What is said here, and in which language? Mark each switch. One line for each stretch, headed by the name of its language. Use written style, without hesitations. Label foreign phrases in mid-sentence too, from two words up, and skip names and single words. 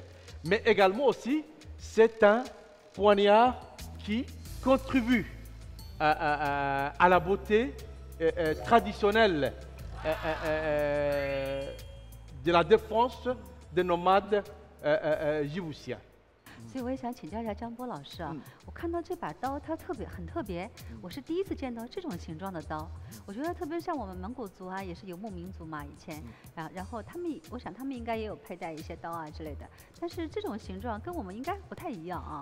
French: Mais également aussi, c'est un poignard qui contribue à la beauté traditionnelle de la défense des nomades djiboutiens.
Chinese: 所以我也想请教一下张波老师啊，我看到这把刀它很特别，我是第一次见到这种形状的刀。我觉得特别像我们蒙古族啊，也是游牧民族嘛，以前，然后我想他们应该也有佩戴一些刀啊之类的，但是这种形状跟我们应该不太一样啊。